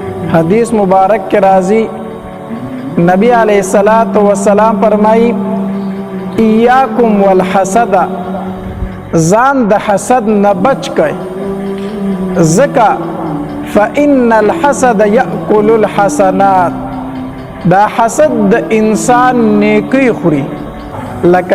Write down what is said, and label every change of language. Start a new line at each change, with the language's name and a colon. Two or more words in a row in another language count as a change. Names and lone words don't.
Urdu: حدیث مبارک کے راضی نبی علیہ الصلوۃ والسلام فرمائی
Arabic: ایاکم والحسد
Pashto: ځان د حسد نه بچ کئ زکا
Arabic: فإن الحسد یأکل الحسنات
Pashto: دا حسد د انسان نیکی خوري لکه